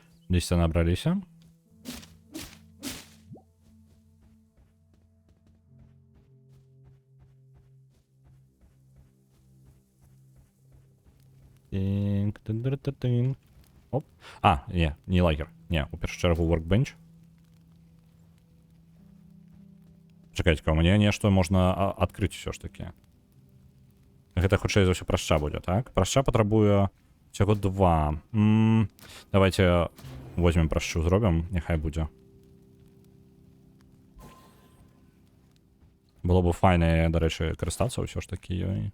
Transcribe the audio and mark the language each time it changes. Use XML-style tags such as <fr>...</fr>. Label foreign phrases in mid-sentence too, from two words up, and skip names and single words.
<be>200 набраліся. Тинг, тин-дир-та-тин. Оп. А, не лагер. Не, у першую чергу workbench. Чекайте-ка, у мяне нешта можна адкрыць усё ж таки. Гэта хутчэй за ўсё прашча будзе, так? Прашча патрабуе всяго 2.</be> <ru>Давайте возьмем</ru> <be>прашчу, зробім, няхай будзе. Было бы файна, дарэчы, карыстацца ўсё ж такі ёй.</be>